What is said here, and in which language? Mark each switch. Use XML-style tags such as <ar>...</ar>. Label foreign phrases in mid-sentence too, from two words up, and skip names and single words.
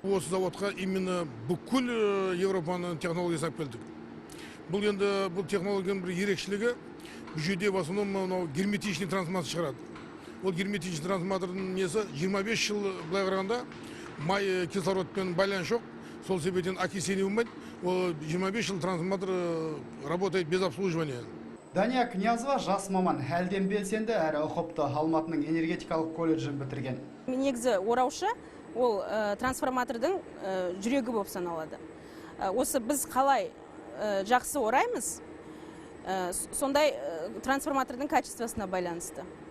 <kk>Осы заводқа именно бүкіл Европаның технологиясын алып келдік. Бұл енді бұл технологияның бір ерекшелігі, бұл жерде</kk> <ru>в основном герметичный трансформатор</ru> <kk>шығарады. Ол герметичный трансформатордың несі 25 жыл былай қарағанда май кислородпен байланыс жоқ. Сол себептен окисление болмайды. Ол 25 жыл</kk> <ru>трансформатор работает без обслуживания.</ru> <kk>Дания Князова жас маман, әлден белсенді әрі ұқыпты Алматының энергетикалық колледжін бітірген. Негізі ораушы ол трансформатордың жүрегі болып саналады. Осы біз қалай жақсы ораймыз, сондай трансформатордың качествосына байланысты.</kk>